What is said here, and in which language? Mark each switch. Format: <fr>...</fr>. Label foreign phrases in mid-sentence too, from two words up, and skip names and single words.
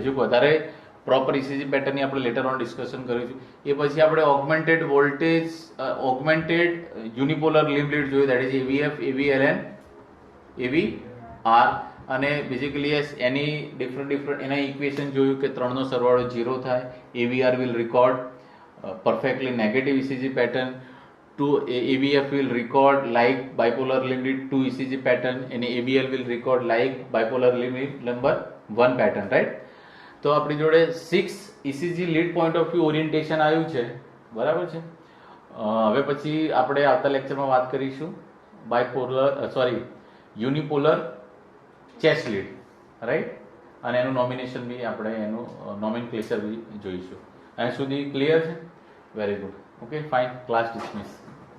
<gu>હજુ વધારે</gu> <en>proper ECG</en> <gu>પેટર્નની આપણે</gu> <en>later on discussion</en> <gu>કરીશું. એ પછી આપણે</gu> <en>augmented voltage augmented unipolar limb lead</en> <gu>જોઈએ,</gu> <en>that is aVF, aVLN, aVR.</en> <gu>અને બેઝિકલી એની ડિફરન્ટ એના ઇક્વેશન જોયું કે 3નો સરવાળો 0 થાય.</gu> <en>aVR will record perfectly negative ECG pattern. AVF will record like bipolar limb lead 2 ECG pattern and ABL will record like bipolar limb lead number 1 pattern, right?</en> <gu>તો આપણી જોડે 6</gu> <en>ECG lead point of view orientation</en> <gu>આવ્યું છે, બરાબર છે. હવે પછી આપણે આવતા લેક્ચરમાં વાત કરીશું</gu> <en>unipolar chest lead,</en> <gu>રાઈટ. અને એનું નોમિનેશન બી આપણે એનું નોમેનક્લેચર બી જોઈશું. અહીં સુધી ક્લિયર છે?</gu> <en>very good. OK, fine. Class dismiss.</en>